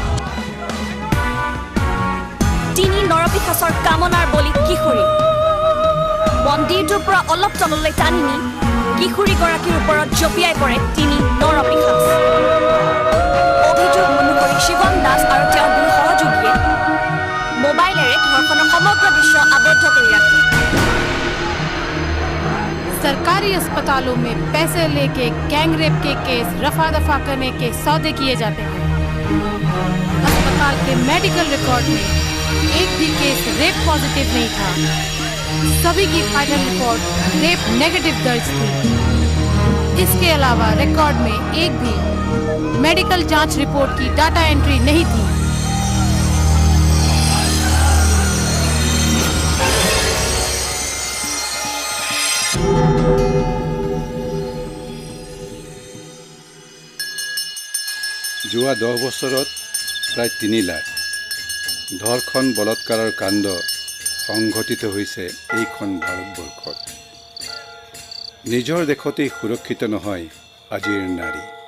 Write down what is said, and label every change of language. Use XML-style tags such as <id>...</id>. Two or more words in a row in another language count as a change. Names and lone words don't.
<as>তিনি নৰপিশাচৰ কামনাৰ বলি কিশোৰী মন্দিৰটোৰ পৰা অলপ তললৈ টানি নি কিশোৰীগৰাকীৰ ওপৰত জঁপিয়াই পৰে তিনি নৰপিশাচ অভিযোগ অনুসৰি শিৱম দাস আৰু তেওঁৰ দুই সহযোগীয়ে মোবাইলেৰে ধৰ্ষণৰ সমগ্ৰ দৃশ্য আবদ্ধ কৰি ৰাখে</as> <hi>सरकारी अस्पतालों में पैसे लेके</hi> <en>gang rape</en> <hi>के केस रफा दफा करने के सौदे किए जाते हैं अस्पताल के</hi> <en>medical record</en> <hi>में एक भी</hi> <en>case rape positive</en> <hi>नहीं था सभी की</hi> <en>final report rape negative</en> <hi>दर्ज थी इसके अलावा रिकॉर्ड में एक भी मेडिकल जांच रिपोर्ट की</hi> <en>data entry</en> <hi>नहीं थी</hi> <as>যোৱা 10 বছৰত প্ৰায় 3 লাখ ধৰ্ষণ বলৎকাৰৰ কাণ্ড সংঘটিত হৈছে এইখন ভাৰতবৰ্ষত নিজৰ দেশতেই সুৰক্ষিত নহয় আজিৰ নাৰী</as>